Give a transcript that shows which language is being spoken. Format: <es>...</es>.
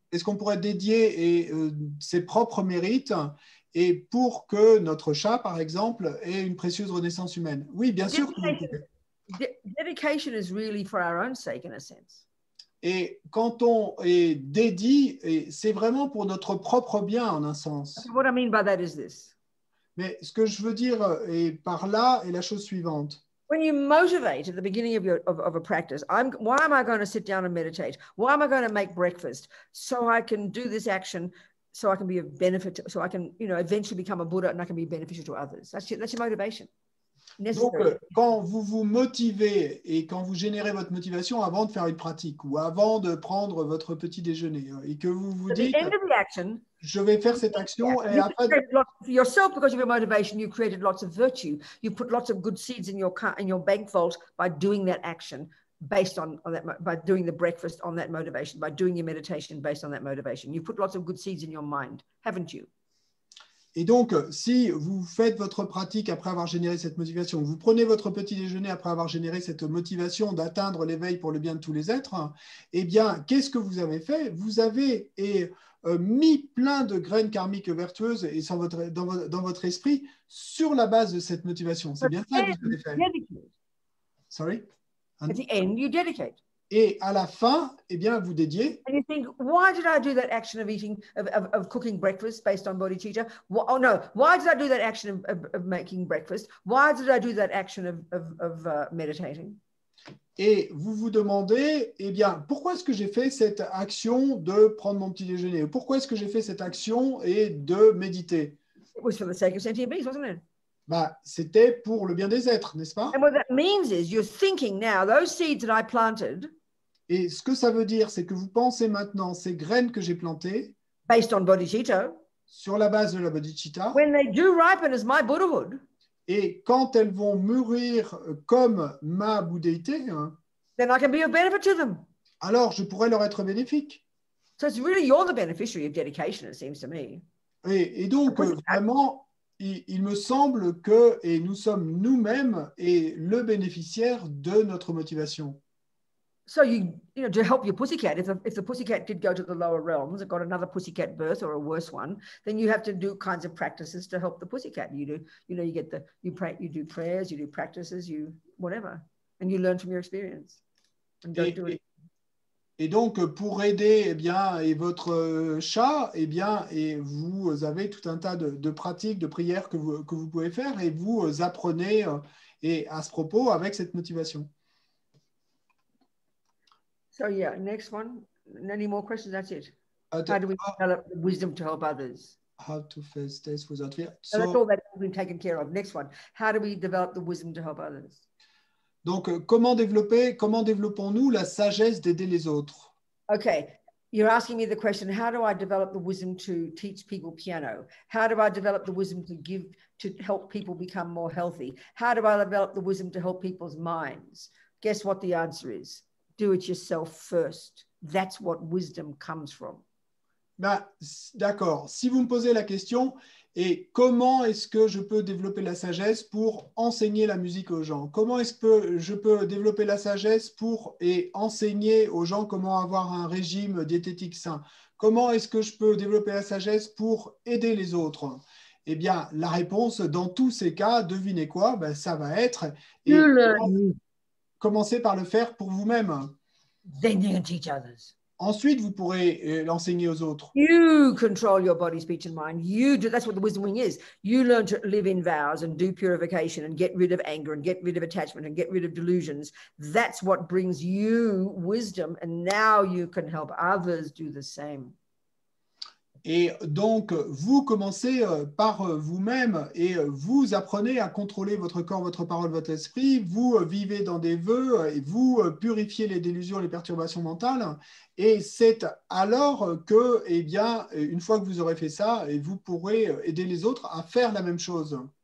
<fr>Est-ce qu'on pourrait dédier ses propres mérites et pour que notre chat, par exemple, ait une précieuse renaissance humaine? Oui, bien sûr.</fr> <en>Dedication is really for our own sake, in a sense.</en> <fr>Et quand on est dédié, c'est vraiment pour notre propre bien, en un sens.</fr> <en>What I mean by that is this.</en> <fr>Mais ce que je veux dire par là est la chose suivante.</fr> <en>When you motivate at the beginning of a practice, why am I going to sit down and meditate? Why am I going to make breakfast? So I can do this action, so I can be of benefit, so I can, eventually become a Buddha and I can be beneficial to others. That's your motivation.</en> <fr>Donc, quand vous vous motivez et quand vous générez votre motivation avant de faire une pratique ou avant de prendre votre petit déjeuner et que vous vous dites, je vais faire cette action et après...</fr> <en>For yourself, because of your motivation, you created lots of virtue. You put lots of good seeds in your bank vault by doing that action based on that, by doing the breakfast on that motivation, by doing your meditation based on that motivation. You put lots of good seeds in your mind, haven't you?</en> <fr>Et donc, si vous faites votre pratique après avoir généré cette motivation, vous prenez votre petit déjeuner après avoir généré cette motivation d'atteindre l'éveil pour le bien de tous les êtres, eh bien, qu'est-ce que vous avez fait? Vous avez mis plein de graines karmiques vertueuses et dans votre esprit sur la base de cette motivation. C'est bien ça que vous avez fait.</fr> <en>Sorry? At the end, you dedicate.</en> <fr>Et à la fin, eh bien, vous dédiez.</fr> <en>And you think, why did I do that action of eating, of cooking breakfast based on bodhicitta? Oh no, why did I do that action of making breakfast? Why did I do that action of meditating?</en> <fr>Et vous vous demandez, eh bien, pourquoi est-ce que j'ai fait cette action de prendre mon petit déjeuner? Pourquoi est-ce que j'ai fait cette action et de méditer?</fr> <en>It was for the sake of sentient beings, wasn't it?</en> <fr>Bah, c'était pour le bien des êtres, n'est-ce pas?</fr> <en>And what that means is you're thinking now, those seeds that I planted,</en> <fr>Et ce que ça veut dire, c'est que vous pensez maintenant ces graines que j'ai plantées</fr> <en>based on bodhicitta,</en> <fr>sur la base de la bodhicitta,</fr> <en>when they do ripen as my Buddhahood,</en> <fr>et quand elles vont mûrir comme ma bouddhéité, hein,</fr> <en>then I can be of benefit to them.</en> <fr>alors je pourrais leur être bénéfique.</fr> <en>So it's really you're the beneficiary of dedication, it seems to me.</en> <fr>Et donc, vraiment, il me semble que, et nous sommes nous-mêmes et le bénéficiaire de notre motivation.</fr> <en>So you know, to help your pussycat, if the pussycat did go to the lower realms and got another pussycat birth or a worse one, then you have to do kinds of practices to help the pussycat. You do, you know, you do prayers, you do practices, you whatever, and you learn from your experience. And don't do it.</en> <fr>Et donc, pour aider eh bien, et votre chat, eh bien, et vous avez tout un tas de pratiques, de prières que vous pouvez faire, et vous apprenez et à ce propos avec cette motivation.</fr> <en>So yeah, next one. Any more questions? That's it. How do we develop the wisdom to help others? How to face this without fear. So that's all that's been taken care of. Next one. How do we develop the wisdom to help others?</en> <fr>Donc, comment développons-nous la sagesse d'aider les autres?</fr> <en>Okay, you're asking me the question, how do I develop the wisdom to teach people piano? How do I develop the wisdom to help people become more healthy? How do I develop the wisdom to help people's minds? Guess what the answer is? Do it yourself first. That's what wisdom comes from.</en> <fr>Ben, d'accord. Si vous me posez la question, et comment est-ce que je peux développer la sagesse pour enseigner la musique aux gens? Comment est-ce que je peux développer la sagesse pour enseigner aux gens comment avoir un régime diététique sain? Comment est-ce que je peux développer la sagesse pour aider les autres? Eh bien, la réponse, dans tous ces cas, devinez quoi? Ben, ça va être... Commencez par le faire pour vous-même.</fr> <en>Then you can teach others.</en> <fr>Ensuite, vous pourrez l'enseigner aux autres.</fr> <en>You control your body, speech, and mind. You do. That's what the wisdom wing is. You learn to live in vows and do purification and get rid of anger and get rid of attachment and get rid of delusions. That's what brings you wisdom. And now you can help others do the same.</en> <fr>Et donc, vous commencez par vous-même et vous apprenez à contrôler votre corps, votre parole, votre esprit. Vous vivez dans des vœux et vous purifiez les délusions, les perturbations mentales. Et c'est alors que, eh bien, une fois que vous aurez fait ça, vous pourrez aider les autres à faire la même chose.</fr>